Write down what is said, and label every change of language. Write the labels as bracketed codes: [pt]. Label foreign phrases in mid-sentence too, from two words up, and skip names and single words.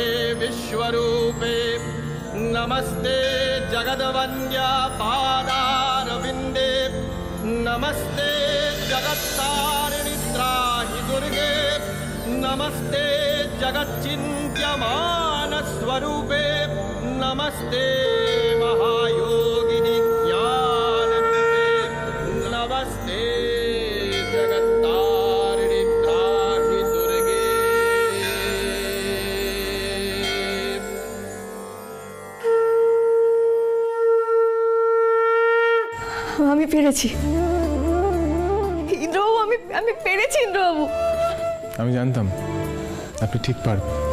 [sa] विश्वरूपे, नमस्ते जगद्वन्द्या पादारविन्दे, नमस्ते जगत्तारिणि त्राहि दुर्गे, नमस्ते जगच्चिन्त्यमान स्वरूपे, नमस्ते महायोगिनि ज्ञानरूपे, नमस्ते जगत्तारिणि त्राहि दुर्गे। [bn] আমি পেরেছি ইন্দ্রবাবু, আমি পেরেছি ইন্দ্রবাবু। আমি জানতাম আপনি ঠিক পারবেন।